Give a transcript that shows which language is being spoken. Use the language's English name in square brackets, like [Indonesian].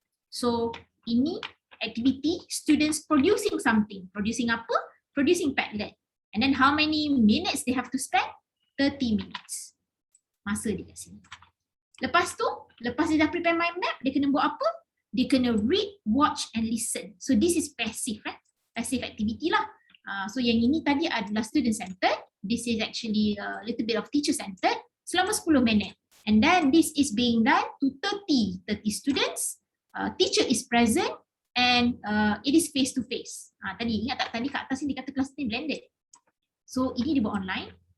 [English] So ini activity students producing something. Producing apa? Producing Padlet. And then how many minutes they have to spend? 30 minutes. [Malay] Masa dia kat sini. Lepas tu, lepas dia dah prepare mind map, dia kena buat apa? Dia kena [English] read, watch and listen. So this is passive, passive activity lah. [Malay] So yang ini tadi adalah student centered. [English] This is actually a little bit of teacher centered [Malay] selama 10 minit. [English] And then this is being done to 30 students. Teacher is present and it is face to face. [Malay] Tadi ingat tak, tadi kat atas ni dia kata kelas ni blended. So ini dia buat online.